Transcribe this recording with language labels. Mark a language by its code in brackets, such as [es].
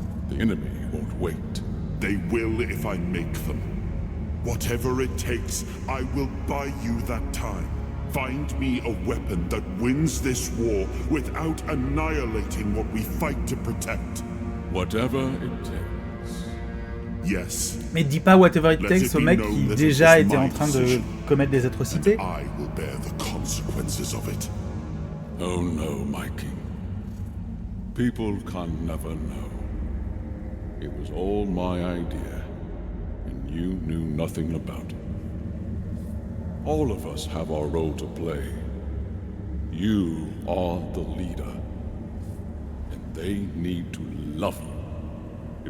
[en] The enemy won't wait. They will if I make them. Whatever it takes, I will buy you that time. Find me a weapon that wins this war without annihilating what we fight to protect. Whatever it takes. Yes. [fr] Mais dis pas [en] whatever it takes [fr] au mec qui déjà était en train de commettre des atrocités. [en] I will bear the consequences of it. Oh no, my king. People can never know. It was all my idea, and you knew nothing about it. All of us have our role to play. You are the leader, and they need to love you.